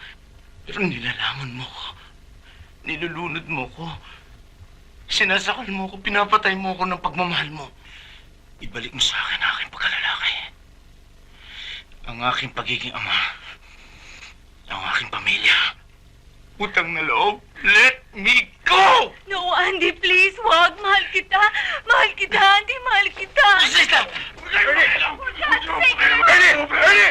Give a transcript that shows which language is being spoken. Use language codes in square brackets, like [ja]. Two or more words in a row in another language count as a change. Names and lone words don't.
[tl] Pero nilalaman mo ko. Nilulunod mo ko. Sinasakal mo ko, pinapatay mo ko ng pagmamahal mo. Ibalik mo sa akin ang aking pagkalalaki. Ang aking pagiging ama. Ang aking pamilya. Utang na loob, [en] let me go! No, [tl] Andy, please, wag. Mahal kita. Mahal kita, Andy. Mahal kita. Rosita! Ernie!